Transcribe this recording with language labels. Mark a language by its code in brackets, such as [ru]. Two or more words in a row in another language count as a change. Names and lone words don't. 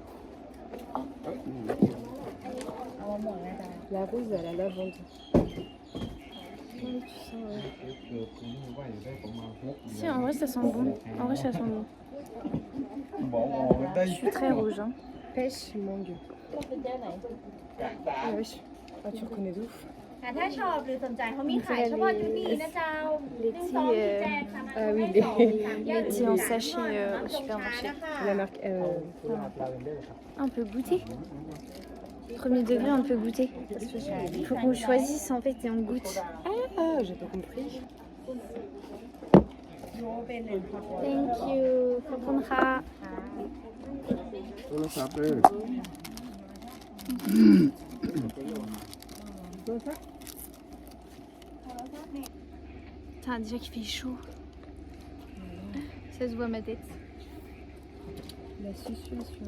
[fr] La rose à la lavande. Si, en vrai, ça sent bon. En vrai, ça sent bon. Je suis très rouge. Hein. Pêche mangue. Ah oui. Ah, tu reconnais d'où? [th] ถ้าชอบหรือสนใจเขามีขายเฉพาะที่นี่นะเจ้า [fr] Les 1 2 thés, [th] แจกสามารถ [fr] Ah oui, les thés en sachet au supermarché. la marque. On peut goûter. Premier degré, on peut goûter. Il faut qu'on choisisse en fait et on goûte. Ah, j'ai pas compris. [en] Thank you. [fr] ขอบคุณค่ะ Putain, déjà qu'il fait chaud. Ça se voit ma tête. La susurration.